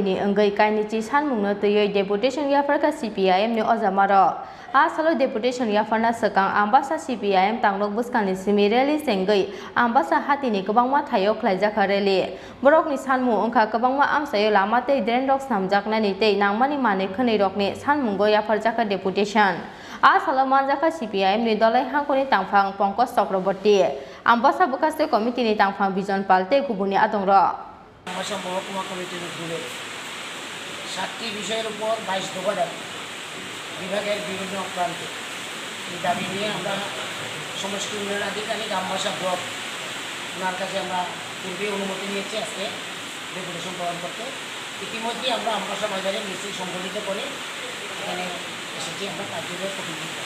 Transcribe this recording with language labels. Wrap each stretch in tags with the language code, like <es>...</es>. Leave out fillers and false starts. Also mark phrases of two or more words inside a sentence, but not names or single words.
<trp>ni Engai Kainichi Sanmungno Toye deputation Yafarka CPIM ni Ozamaro Asalo deputation Yafarna Sekang Ambasa CPIM Tanglok Buskani Simi Rally Sengai Ambasa Hatini Kabangma Thayo Klaijaka Rally Borok ni Sanmu Ongka Kabangma Amsayo Lamate Drendok Samjakna ni Te Nangmani Mane Khani Rokni Sanmungo Yafarjaka deputation Asalo Manjaka CPIM ni Dolai Hangkoni Tangphang Pongkos Chakraborty Ambasa Bakaste Committee ni Tangphang Bijon Palte Kubuni Adongro Ambasa Mehkuma Committee ni Gule</trp> <bn>7টি বিষয়ের উপর 22 দফা দাবি বিভাগের বিভিন্ন প্রান্তে এই দাবি নিয়ে আমরা সমষ্টি উন্নয়ন আধিকারিক আমবাসা ব্লক ওনার কাছে আমরা পূর্বে অনুমতি নিয়েছি আজকে ডেপুটেশন প্রদান করতে। ইতিমধ্যে আমরা আমবাসা বাজারে মিছিল সংগঠিত করে এখানে এসেছি আমরা কার্যকর প্রতিনিধি।</bn>